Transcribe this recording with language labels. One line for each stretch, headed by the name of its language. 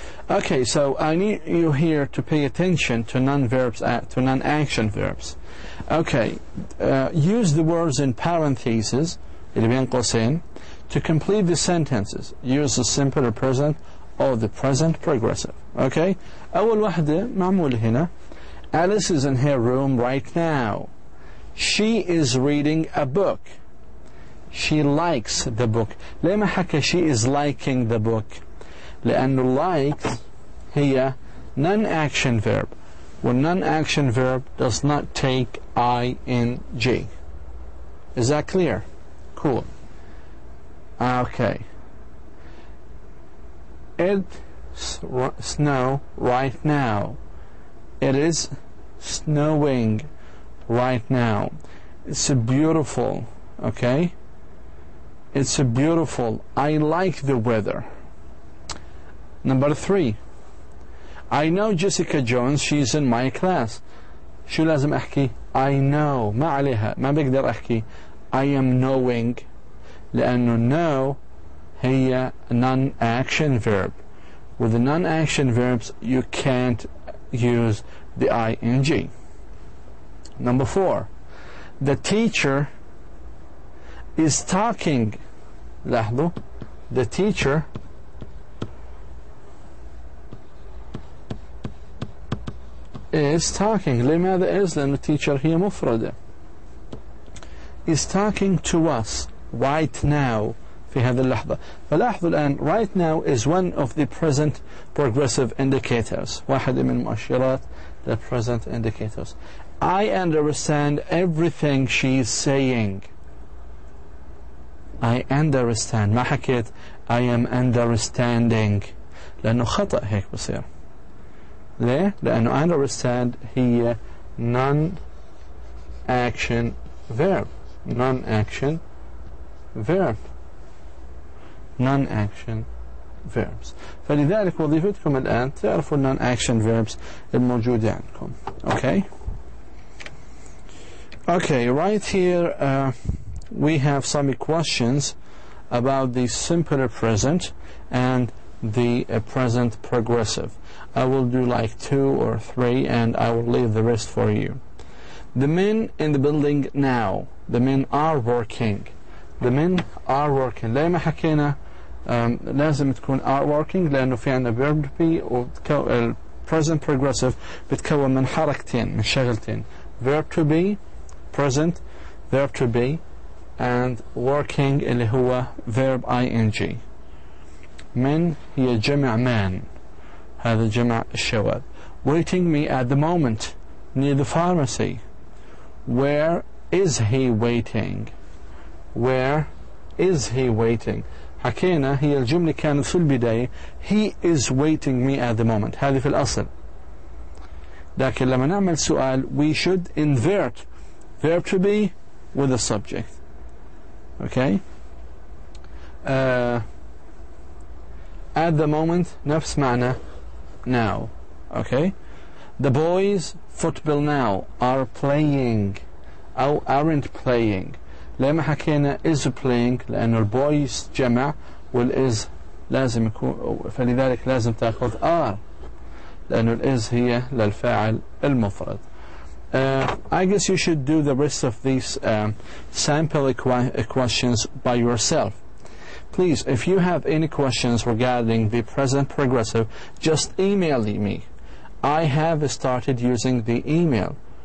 English: Okay, so I need you here to pay attention to non-verbs, to non-action verbs. Okay, use the words in parentheses
Arabic: اللي بين قوسين
English: to complete the sentences. Use the simple present or the present progressive.
Arabic: Okay, أول واحدة معمولة هنا.
English: Alice is in her room right now. She is reading a book. She likes the book.
Arabic: ليه ما حكى
English: she is liking the book؟
Arabic: لأنه likes هي
English: non-action verb. When non-action verb does not take ing. Is that clear? Cool. Okay. It's snow right now. It is snowing right now. It's a beautiful, okay? It's a beautiful. I like the weather. Number 3. I know Jessica Jones. She's in my class.
Arabic: شو لازم أحكي؟
English: I know.
Arabic: ما عليها. ما بقدر أحكي
English: I am knowing.
Arabic: لأنه know هي non-action verb.
English: With the non-action verbs you can't use the ing. Number 4. The teacher is talking. لاحظوا. The teacher is talking.
Arabic: لماذا is؟ لأن teacher هي مفردة.
English: is talking to us right now
Arabic: في هذه اللحظة. فلاحظوا الآن
English: right now is one of the present progressive indicators.
Arabic: واحدة من مؤشرات
English: the present indicators. I understand everything she is saying. I understand.
Arabic: ما حكيت
English: I am understanding
Arabic: لأنه خطأ هيك بصير. ليه؟ لأنه
English: understand هي non-action verb. Non-action verb. non-action verbs.
Arabic: فلذلك وظيفتكم الآن تعرفوا non-action verbs الموجودة عندكم.
English: Okay? Okay, right here we have some questions about the simple present and the present progressive. I will do like 2 or 3 and I will leave the rest for you. The men in the building now. The men are working. The men are working.
Arabic: ليه ما حكينا لازم تكون are working لأنه في عنا verb to be و present progressive بتكون من حركتين من شغلتين.
English: verb to be present, verb to be, and working
Arabic: اللي هو
English: verb ing.
Arabic: من هي جمع man. هذا جمع الشواذ.
English: Waiting me at the moment near the pharmacy. Where is he waiting? Where is he waiting?
Arabic: حكينا هي الجملة كانت في البداية
English: he is waiting me at the moment.
Arabic: هذه في الأصل. لكن لما نعمل سؤال
English: we should invert verb to be with the subject. Okay? At the moment
Arabic: نفس معنى
English: now. Okay? The boys football now are playing أو aren't playing.
Arabic: لما حكينا is playing لأنه البويز جمع والإز لازم يكون فلذلك لازم تأخذ are لأنه الإز هي للفاعل المفرد.
English: I guess you should do the rest of these sample questions by yourself. Please, if you have any questions regarding the present progressive, just email me. I have started using the email.